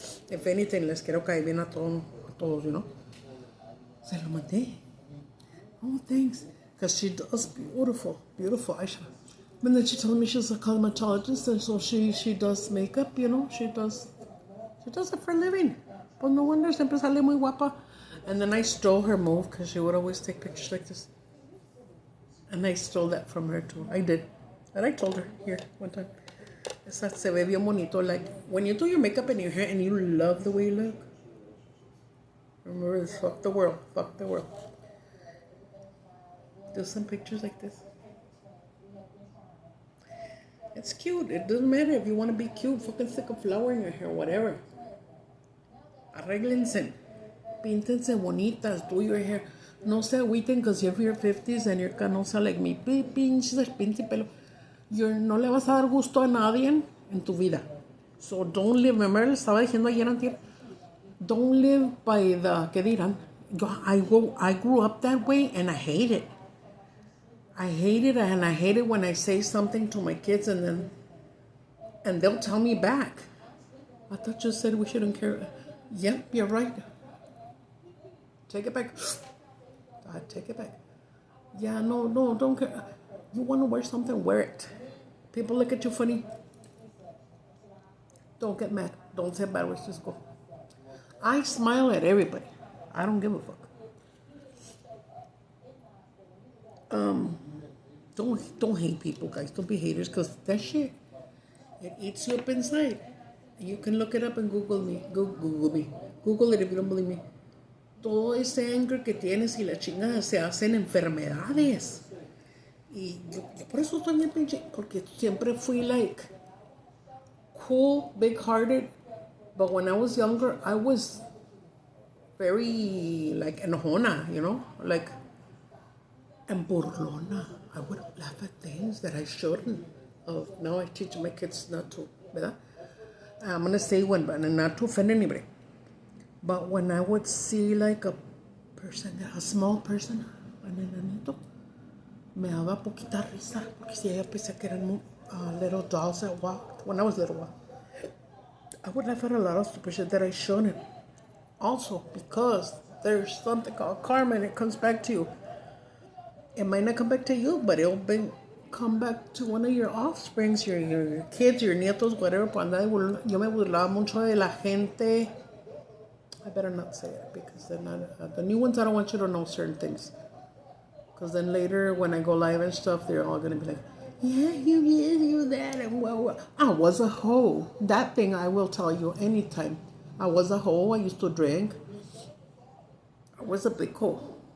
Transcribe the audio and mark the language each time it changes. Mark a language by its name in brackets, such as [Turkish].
[English] If anything, [Spanish] les quiero caer bien a todos, Se lo mandé. [English] Oh, thanks. Because she does beautiful eyeshadow. And then she told me she's a cosmetologist, and so she does makeup, she does it for a living. [Spanish] Pues [English] no wonder, [Spanish] siempre sale muy guapa. [English] And then I stole her move, because she would always take pictures like this. And I stole that from her too. I did. And I told her here one time. [Spanish] Esa se ve bien bonito. [English] Like, when you do your makeup and your hair and you love the way you look, remember this, fuck the world. Do some pictures like this. It's cute. It doesn't matter if you want to be cute. Fucking stick a flower in your hair, whatever. [Spanish] Arréglense. Píntense bonitas. [English] Do your hair. [Spanish] No se agüiten [English] because you're in your 50s and you're [Spanish] canosa [English] like me. [Spanish] Pinches pinche pelo. No le vas a dar gusto a nadie en tu vida. [English] So don't live. Remember, [Spanish] le estaba diciendo ayer antier. [English] Don't live by the, [Spanish] ¿qué dirán? [English] I grew up that way and I hate it. I hate it, and I hate it when I say something to my kids and they'll tell me back. I thought you said we shouldn't care. Yep, you're right. Take it back. God, take it back. Yeah, no, don't care. You want to wear something, wear it. People look at you funny. Don't get mad. Don't say bad words, just go. I smile at everybody. I don't give a fuck. Don't hate people, guys. Don't be haters, because that shit, it eats you up inside. You can look it up and Google me. Google it if you don't believe me. [Spanish] Todo ese anger que tienes y la chingada se hacen enfermedades. Y yo por eso estoy bien pinche, porque siempre fui [English] like cool, big-hearted. But when I was younger, I was very like [Spanish] enojona, [English] like, and [Spanish] burlona. [English] I would laugh at things that I shouldn't. Now I teach my kids not to, [Spanish] ¿verdad? [English] I'm going to say one, but not to offend anybody. But when I would see like a small person, [Spanish] un enanito, me daba poquita risa, porque si ella pensaba que eran [English] little dolls that walked. When I was little, I would laugh at a lot of stupid shit that I shouldn't. Also, because there's something called karma and it comes back to you. It might not come back to you, but come back to one of your offsprings, your kids, your nietos, whatever. [Spanish] Yo me burlaba mucho de la gente. [English] I better not say it because then the new ones, I don't want you to know certain things. Because then later when I go live and stuff, they're all going to be like, yeah, you this, you that, and well, I was a hoe. That thing I will tell you anytime. I was a hoe. I used to drink. I was a big hoe.